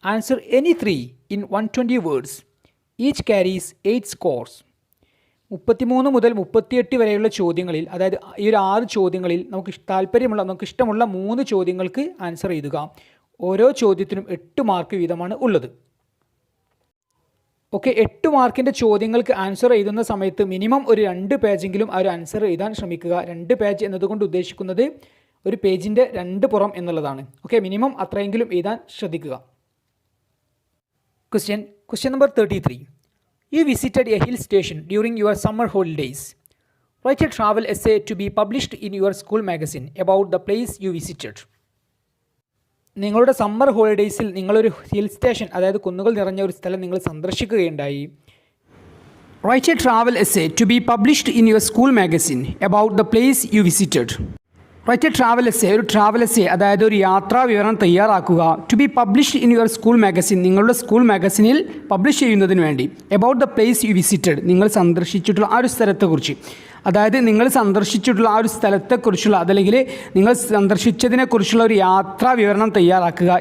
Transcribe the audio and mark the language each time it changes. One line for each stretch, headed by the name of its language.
English: Answer any three in 120 words. Each carries 8 scores.
Malayalam: 33 മുതൽ 38 വരെയുള്ള ചോദ്യങ്ങളിൽ, അതായത് ഈ ഒരു 6 ചോദ്യങ്ങളിൽ നമുക്ക് ഇഷ്ടമുള്ള 3 ചോദ്യങ്ങൾക്ക് ആൻസർ എഴുതുക. ഓരോ ചോദ്യത്തിനും 8 മാർക്ക് വീതമാണ് ഉള്ളത്. ഓക്കെ, 8 മാർക്കിൻ്റെ ചോദ്യങ്ങൾക്ക് ആൻസർ എഴുതുന്ന സമയത്ത് മിനിമം ഒരു 2 പേജെങ്കിലും ആ ഒരു ആൻസർ എഴുതാൻ ശ്രമിക്കുക. 2 പേജ് എന്നതുകൊണ്ട് ഉദ്ദേശിക്കുന്നത് ഒരു പേജിൻ്റെ 2 പുറം എന്നുള്ളതാണ്. ഓക്കെ, മിനിമം അത്രയെങ്കിലും എഴുതാൻ ശ്രദ്ധിക്കുക.
English: Question number 33. You visited a hill station during your summer holidays. Write a travel essay to be published in your school magazine about the place you visited.
Malayalam: നിങ്ങളുടെ സമ്മർ ഹോളിഡേയ്സിൽ നിങ്ങളൊരു ഹിൽ സ്റ്റേഷൻ, അതായത് കുന്നുകൾ നിറഞ്ഞ ഒരു സ്ഥലം നിങ്ങൾ സന്ദർശിക്കുകയുണ്ടായി.
English: Write a travel essay to be published in your school magazine about the place you visited. Write a travel essay,
Malayalam: ഒരു travel essay അതായത് ഒരു യാത്രാ വിവരണം തയ്യാറാക്കുക.
English: to be published in your school magazine,
Malayalam: നിങ്ങളുടെ സ്കൂൾ മാഗസിനിൽ പബ്ലിഷ് ചെയ്യുന്നതിന് വേണ്ടി.
English: about the place you visited,
Malayalam: നിങ്ങൾ സന്ദർശിച്ചിട്ടുള്ള ആ ഒരു സ്ഥലത്തെക്കുറിച്ച്. അതായത് നിങ്ങൾ സന്ദർശിച്ചിട്ടുള്ള ആ ഒരു സ്ഥലത്തെക്കുറിച്ചുള്ള അതല്ലെങ്കിൽ നിങ്ങൾ സന്ദർശിച്ചതിനെക്കുറിച്ചുള്ള ഒരു യാത്രാ വിവരണം തയ്യാറാക്കുക.